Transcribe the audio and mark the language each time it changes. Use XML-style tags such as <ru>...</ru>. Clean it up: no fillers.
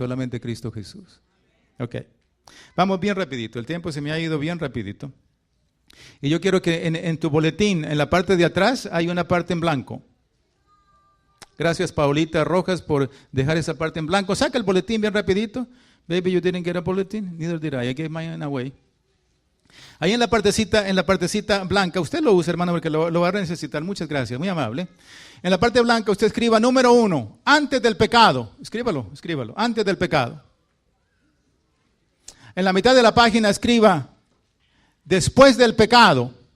<es>Solamente Cristo Jesús. Ok. Vamos bien rapidito. El tiempo se me ha ido bien rapidito. Y yo quiero que en tu boletín, en la parte de atrás, hay una parte en blanco. Gracias, Paulita Rojas, por dejar esa parte en blanco. Saca el boletín bien rapidito.</es> <en>Baby, you didn't get a bulletin? Neither did I. I gave mine away.</en> <es>Ahí en la partecita blanca, usted lo usa, hermano, porque lo va a necesitar. Muchas gracias, muy amable. En la parte blanca usted escriba número 1, antes del pecado. Escríbalo, antes del pecado. En la mitad de la página escriba después del pecado.</es>